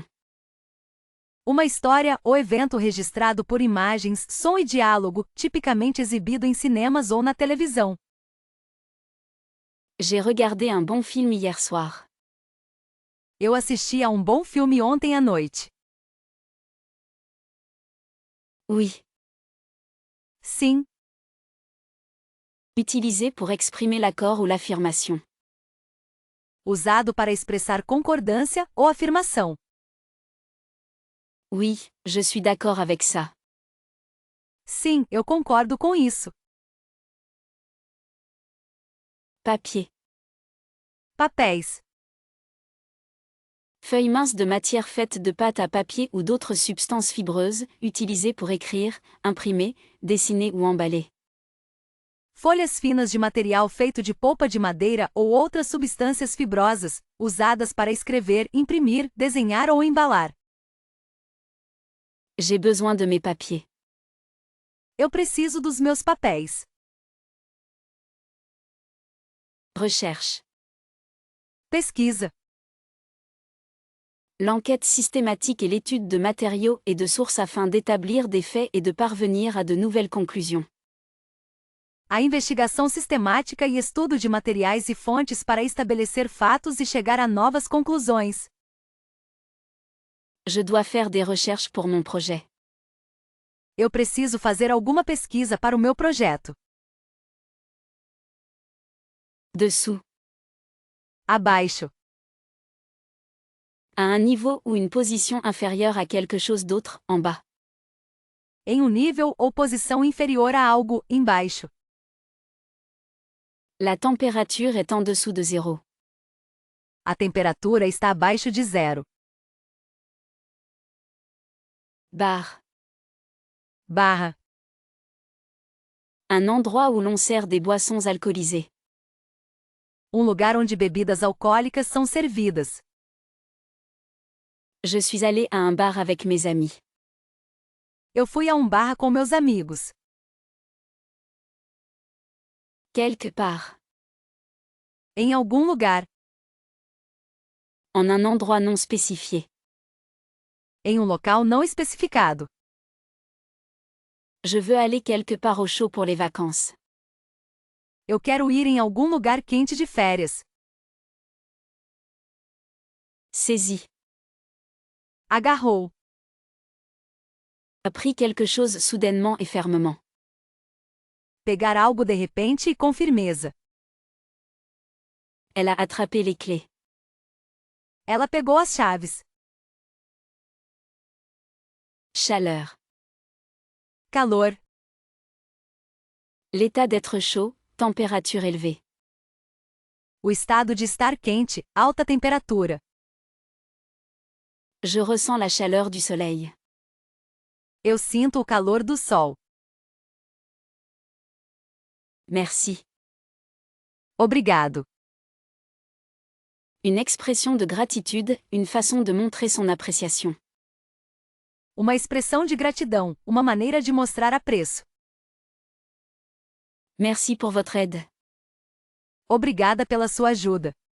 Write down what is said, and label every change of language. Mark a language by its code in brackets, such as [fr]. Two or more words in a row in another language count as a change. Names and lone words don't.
[pt] Uma história ou evento registrado por imagens, som e diálogo, tipicamente exibido em cinemas ou na televisão. [fr] J'ai regardé un bon film hier soir. [pt] Eu assisti a um bom filme ontem à noite. [fr] Oui. [pt] Sim. [fr] Utilisé pour exprimer l'accord ou l'affirmation. [pt] Usado para expressar concordância ou afirmação. [fr] Oui, je suis d'accord avec ça. [pt] Sim, eu concordo com isso. [fr] Papier. [pt] Papéis. [fr] Feuilles minces de matière faite de pâte à papier ou d'autres substances fibreuses, utilisées pour écrire, imprimer, dessiner ou emballer. [pt] Folhas finas de material feito de polpa de madeira ou outras substâncias fibrosas, usadas para escrever, imprimir, desenhar ou embalar. [fr] J'ai besoin de mes papiers. [pt] Eu preciso dos meus papéis. [fr] Recherche. [pt] Pesquisa. [fr] L'enquête systématique est l'étude de matériaux et de sources afin d'établir des faits et de parvenir à de nouvelles conclusions. [pt] A investigação sistemática e estudo de materiais e fontes para estabelecer fatos e chegar a novas conclusões. [fr] Je dois faire des recherches pour mon projet. [pt] Eu preciso fazer alguma pesquisa para o meu projeto. [fr] Dessous. [pt] Abaixo. [fr] À un niveau ou une position inférieure à quelque chose d'autre, en bas. [pt] Em um nível ou posição inferior a algo, embaixo. [fr] La température est en dessous de 0. [pt] A temperatura está abaixo de zero. [fr] Barre. [pt] Barra. [fr] Un endroit où l'on sert des boissons alcoolisées. [pt] Lugar onde bebidas alcoólicas são servidas. [fr] Je suis allé à un bar avec mes amis. [pt] Eu fui a bar com meus amigos. [fr] Quelque part. [pt] Em algum lugar. [fr] En un endroit non spécifié. [pt] Em local não especificado. [fr] Je veux aller quelque part au chaud pour les vacances. [pt] Eu quero ir em algum lugar quente de férias. [fr] Saisi. [pt] Agarrou. [fr] A pris quelque chose soudainement et fermement. [pt] Pegar algo de repente e com firmeza. [fr] Elle a attrapé les clés. [pt] Ela pegou as chaves. [fr] Chaleur. [pt] Calor. [fr] L'état d'être chaud, température élevée. [pt] O estado de estar quente, alta temperatura. [fr] Je ressens la chaleur du soleil. [pt] Eu sinto o calor do sol. [fr] Merci. [pt] Obrigado. [fr] Une expression de gratitude, une façon de montrer son appréciation. [pt] Uma expressão de gratidão, uma maneira de mostrar apreço. [fr] Merci pour votre aide. [pt] Obrigada pela sua ajuda.